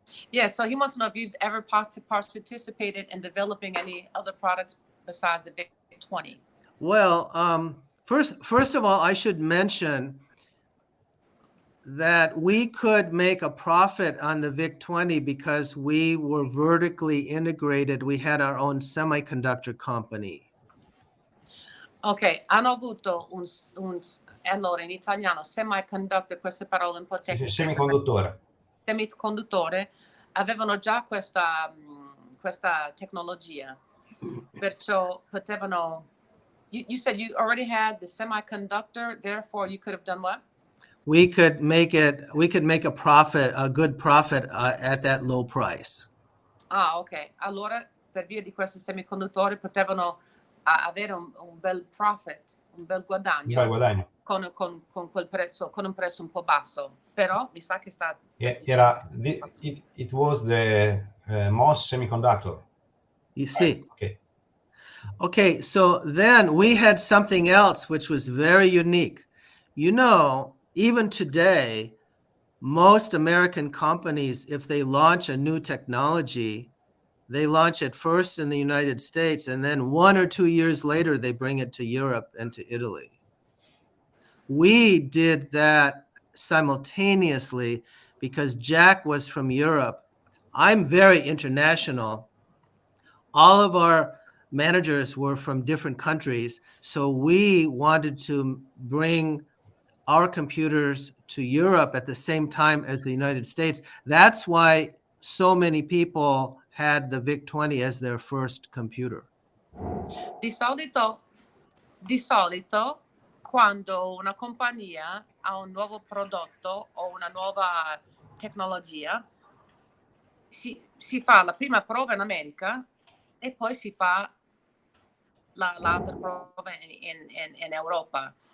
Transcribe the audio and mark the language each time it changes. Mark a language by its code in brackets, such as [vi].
[en] Yeah, so he wants to know if you've ever participated in developing any other products besides the Vic20. Well, first of all, I should mention that we could make a profit on the Vic20 because we were vertically integrated. We had our own semiconductor company. [it] Ok, hanno avuto allora in italiano semiconductor, queste parole un po' tecniche. Semiconduttore, avevano già questa tecnologia, perciò potevano. [en] You said you already had the semiconductor, therefore you could have done what? We could make a profit, a good profit at that low price. Ah, ok. [it] Allora, per via di questo semiconduttore potevano avere un bel profit un bel guadagno, un bel guadagno. con quel prezzo, con un prezzo un po' basso, però mi sa che sta... [en] It was the MOS semiconductor. You see. Okay. Okay, so then we had something else which was very unique. You know, even today, most American companies, if they launch a new technology, they launch it first in the United States, and then 1 or 2 years later, they bring it to Europe and to Italy. We did that simultaneously because Jack was from Europe. I'm very international. All of our managers were from different countries, so we wanted to bring our computers to Europe at the same time as the United States. That's why so many people had the Vic20 as their first computer. [it] Di solito, quando una compagnia ha un nuovo prodotto o una nuova tecnologia, si fa la prima prova in America e poi si fa l'altra prova in Europa.